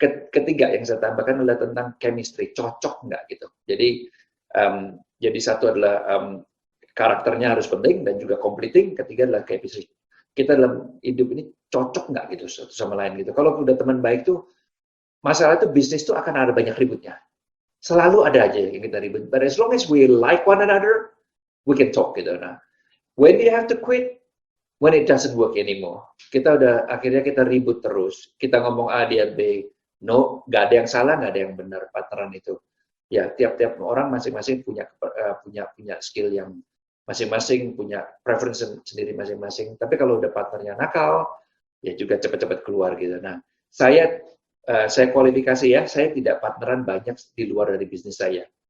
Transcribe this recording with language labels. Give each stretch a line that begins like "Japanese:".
Indonesian: Ketiga yang saya tambahkan adalah tentang chemistry, cocok nggak gitu. Jadi satu adalah karakternya harus penting dan juga completing. Ketiga adalah chemistry. Kita dalam hidup ini cocok nggak gitu satu sama lain gitu. Kalau udah teman baik tuh, masalah itu bisnis tuh akan ada banyak ributnya. Selalu ada aja yang kita ribut.
English: But as long as we like one another, we can talk
Indonesian: gitu.
English: Nah, when you have to quit, when it doesn't work anymore,
Indonesian: akhirnya kita ribut terus. Kita ngomong A, dia B. No, nggak ada yang salah, nggak ada yang benar partneran itu. Ya, tiap-tiap orang masing-masing punya skill yang masing-masing punya preference sendiri masing-masing. Tapi kalau udah partnernya nakal, ya juga cepat-cepat keluar gitu. Nah, saya kualifikasi ya, saya tidak partneran banyak di luar dari bisnis saya.